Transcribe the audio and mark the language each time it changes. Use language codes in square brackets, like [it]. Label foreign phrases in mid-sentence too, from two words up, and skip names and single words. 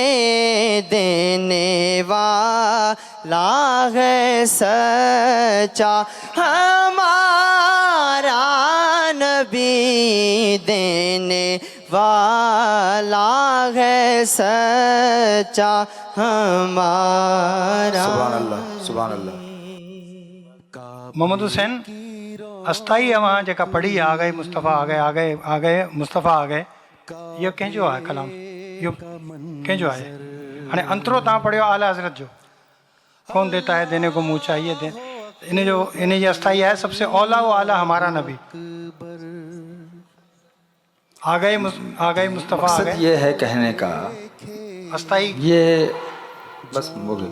[ur] دینے والا ہے سچا ہمارا نبی. دینے والا ہے سچا ہمارا. [ar] سبحان الله، سبحان الله. [ur] मोहम्मद हुसैन [sd] अस्थाई अवां जेका पढ़ी [ur] آ گئے مصطفیٰ آ گئے مصطفیٰ آ گئے, [sd] इहो कंहिंजो आहे कलाम? इहो कंहिंजो आहे? हाणे अंतरो तव्हां पढ़ियो आला हज़रत जो, [ur] کون دیتا ہے دینے کو منہ چاہیے. [sd] इन जी अस्थाई [ur] ہے سب سے اولیٰ وہ اعلیٰ ہمارا نبی. آ گئے مصطفیٰ آ گئے. یہ ہے کہنے کا अस्थाई یہ بس ہو گئی.